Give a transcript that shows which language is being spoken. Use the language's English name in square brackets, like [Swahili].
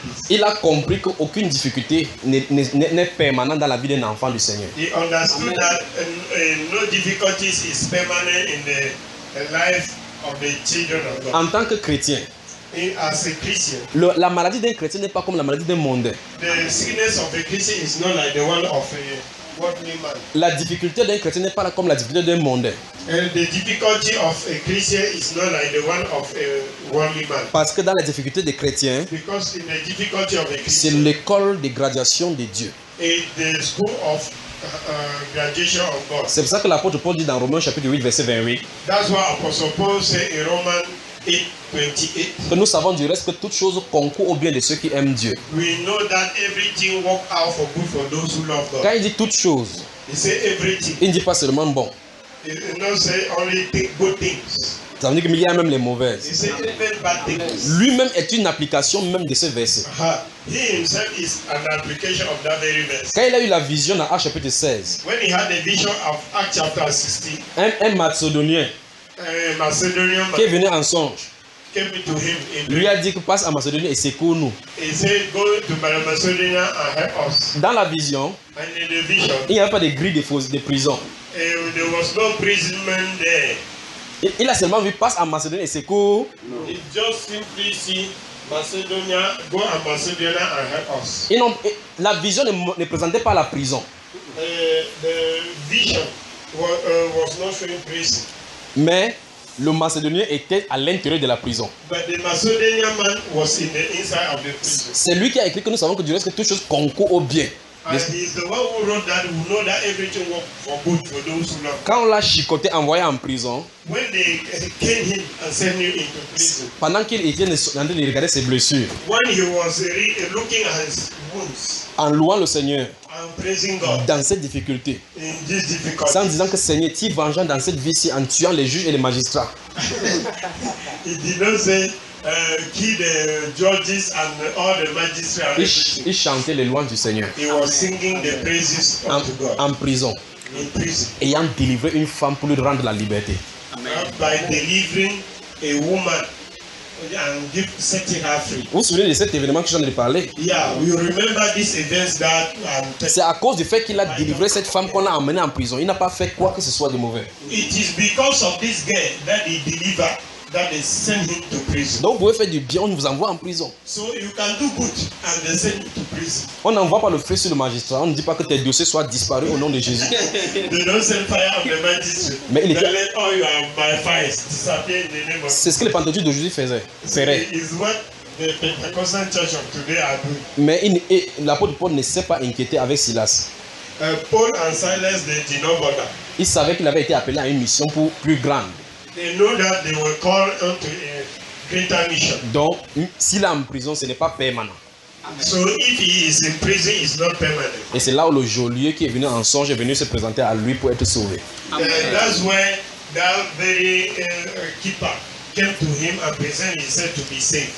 [French] Il a compris qu'aucune difficulté n'est permanente dans la vie d'un enfant du Seigneur. [English] He understood Amen. That no difficulties is permanent in the life of the children of God. [French] En tant que chrétien, [English] as a Christian, [French] la maladie d'un chrétien n'est pas comme la maladie d'un mondain. [English] The sickness of a Christian is not like the one of a [French] La difficulté d'un chrétien n'est pas comme la difficulté d'un mondain. [English] The difficulty of a Christian is not like the one of a worldly man. [French] Parce que dans la difficulté des chrétiens, [English] because in the difficulty of a Christian, [French] c'est l'école de graduation de Dieu. [English] The school of graduation of God. [French] C'est pour ça que l'apôtre Paul dit dans Romains chapitre 8 verset 28. [English] That's why Apostle Paul said in Romans 8:28. [French] Que nous savons du reste que toutes choses concourent au bien de ceux qui aiment Dieu. [English] We know that everything works out for good for those who love God. [French] Quand il dit toutes choses, [English] he say everything. [French] Il ne dit pas seulement bon. [English] He does not say only good things. [French] Ça veut dire qu'il y a même les mauvaises. [English] He say even bad things. [French] Lui-même est une application même de ce verset. [English] He himself is an application of that very verse. [French] Quand il a eu la vision dans Actes chapitre 16. [English] When he had the vision of Acts chapter 16. [French] Un Macédonien. [English] Macedonian [French] qui est venu en songe [English] came to him in [French] lui a dit que passe à Macédonie et secoue nous. [English] He said, go to Macedonia and help us. [French] Dans la vision, [English] and in the vision [French] il n'y avait pas de grilles de prison. [English] There was no prison man there. [French] Il a seulement vu passe à Macédonie et secoue. [English] He just simply see Macedonia, go to Macedonia and help us. [French] Et non, la vision ne présentait pas la prison. [English] The vision was not showing prison. [French] Mais le Macédonien était à l'intérieur de la prison. [English] But the Macedonian man was in the inside of the prison. [French] C'est lui qui a écrit que nous savons que du reste que toutes choses concourent au bien. [English] And he is the one who wrote that we know that everything works for good for those who love. [French] Quand on l'a chicoté, envoyé en prison. [English] When they came him and sent him into prison. [French] Pendant qu'il était en train de regarder ses blessures. [English] When he was looking at his wounds. [French] En louant le Seigneur. [English] And praising God. [French] Dans cette difficulté. [English] In this difficulty. [French] Sans disant que Seigneur, tu es vengeant dans cette vie-ci en tuant les juges et les magistrats. [English] He did not say, kill the judges and all the magistrates. [French] Il chantait les louanges du Seigneur. [English] He was singing the praises of God. [French] En prison. [English] In prison. [French] Ayant délivré une femme pour lui rendre la liberté. [English] Amen. By delivering a woman. And setting her free. [French] Vous vous souvenez de cet événement que j'en ai parlé? [English] Yeah, we remember this event that. [French] C'est à cause du fait qu'il a délivré cette femme qu'on a emmenée en prison. Il n'a pas fait quoi que ce soit de mauvais. [English] It is because of this girl that he delivered that they sent him to prison. [French] Donc vous pouvez faire du bien, on vous envoie en prison. [English] So you can do good and they send you to prison. [French] On n'envoie pas le feu sur le magistrat. On ne dit pas que tes dossiers soient disparus au nom de Jésus. [English] They don't send fire on the magistrate. [French] Mais il est. [English] They let all your malfaits disappear in the name of. [French] C'est ce que les pentecôtistes d'aujourd'hui faisaient. Ferait. [English] Is what the Pentecostal church of today are doing. [French] Mais l'apôtre Paul ne s'est pas inquiété avec Silas. [English] Paul and Silas they did not bother. [French] Il savait qu'il avait été appelé à une mission pour plus grande. [English] They know that they were called unto a greater mission. [French] Donc, s'il est en prison, ce n'est pas permanent. [English] So if he is in prison, it's not permanent. [French] Et c'est là où le geôlier qui est venu en songe est venu se présenter à lui pour être sauvé. [English] That's where that very keeper came to him and presented himself to be saved.